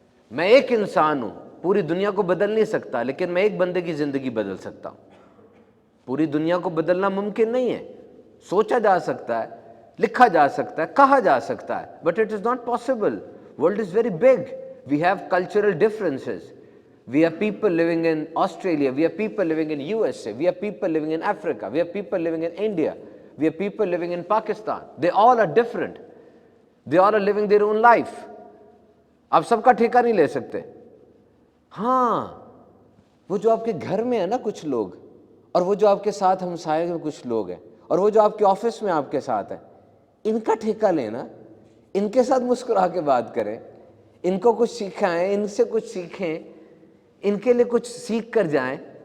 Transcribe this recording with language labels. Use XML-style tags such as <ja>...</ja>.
<ur>میں ایک انسان ہوں، پوری دنیا کو بدل نہیں سکتا، لیکن میں ایک بندے کی زندگی بدل سکتا ہوں. پوری دنیا کو بدلنا ممکن نہیں ہے. سوچا جا سکتا ہے، لکھا جا سکتا ہے، کہا جا سکتا ہے،</ur> <en>But it is not possible. World is very big. We have cultural differences. We have people living in Australia, we have people living in USA, we have people living in Africa, we have people living in India, we have people living in Pakistan. They all are different. They all are living their own life.</en> <ur>آپ سب کا ٹھیکہ نہیں لے سکتے. ہاں، وہ جو آپ کے گھر میں ہے نا کچھ لوگ، اور وہ جو آپ کے ساتھ ہمسائے میں کچھ لوگ ہیں، اور وہ جو آپ کے آفس میں آپ کے ساتھ ہیں، ان کا ٹھیکہ لینا، ان کے ساتھ مسکرا کے بات کریں، ان کو کچھ سکھائیں، ان سے کچھ سیکھیں، ان کے لیے کچھ سیکھ کر جائیں.</ur>